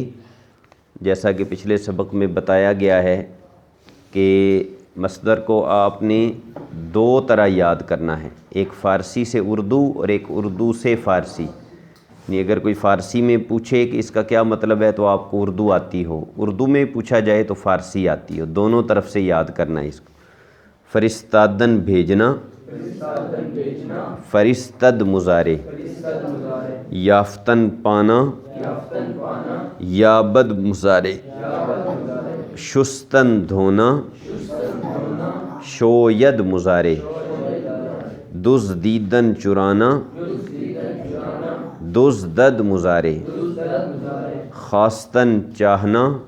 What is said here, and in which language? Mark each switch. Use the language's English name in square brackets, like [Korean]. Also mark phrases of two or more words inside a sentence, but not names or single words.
[Urdu] جیسا کہ پچھلے سبق میں بتایا گیا ہے کہ مصدر کو آپ نے دو طرح یاد کرنا ہے، ایک فارسی سے اردو اور ایک اردو سے فارسی۔ یعنی اگر کوئی فارسی میں پوچھے کہ اس کا کیا مطلب ہے تو آپ کو اردو آتی ہو، اردو میں پوچھا جائے تو فارسی آتی ہو، دونوں طرف سے یاد کرنا ہے اس کو۔ فرستادن بھیجنا، فرستد مضارع، یافتن پانا، یابد مضارع، شستن دھونا، شوید مضارع، دزدیدن چرانا، دزدد مضارع، خواستن چاہنا،